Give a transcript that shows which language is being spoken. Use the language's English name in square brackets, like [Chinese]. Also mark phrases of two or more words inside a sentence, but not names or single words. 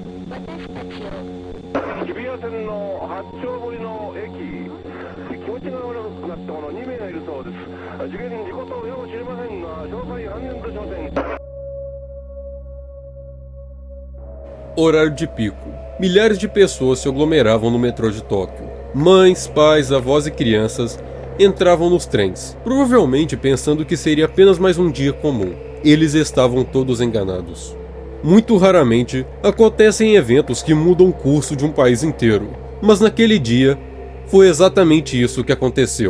[Japanese] 日比谷線の八丁堀の駅、気持ちが悪くなった者2名がいるそうです。事件事故とよう知りませんが、詳細判然としません。 [Portuguese] Horário de pico. Milhares de pessoas se aglomeravam no metrô de Tóquio. Mães, pais, avós e crianças entravam nos trens, provavelmente pensando que seria apenas mais um dia comum. Eles estavam todos enganados. Muito raramente acontecem eventos que mudam o curso de um país inteiro, mas naquele dia foi exatamente isso que aconteceu.